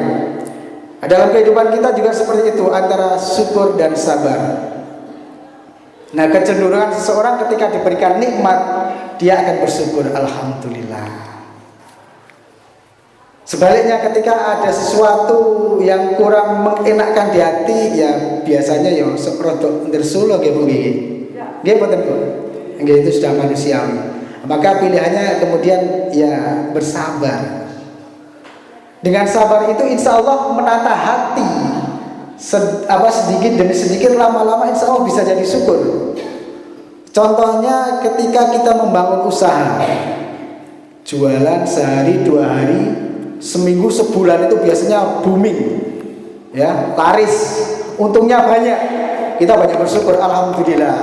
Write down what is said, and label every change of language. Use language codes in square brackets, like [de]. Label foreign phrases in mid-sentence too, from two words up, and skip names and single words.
[id] Dalam kehidupan kita juga seperti itu, antara syukur dan sabar. Nah, kecenderungan seseorang ketika diberikan nikmat, dia akan bersyukur, alhamdulillah. Sebaliknya ketika ada sesuatu yang kurang mengenakkan di hati, ya biasanya ya [jv] seprotok ndersulo nggih Bu nggih. Nggih mboten Bu. Nggih, [id] itu sudah manusiawi. Maka pilihannya kemudian ya bersabar. Dengan sabar itu [ar] insya Allah [id] menata hati, sedikit demi sedikit, lama-lama [ar] insya Allah [id] bisa jadi syukur. Contohnya ketika kita membangun usaha, jualan sehari, 2 hari, seminggu, sebulan itu biasanya booming, ya laris, untungnya banyak, kita banyak bersyukur, alhamdulillah.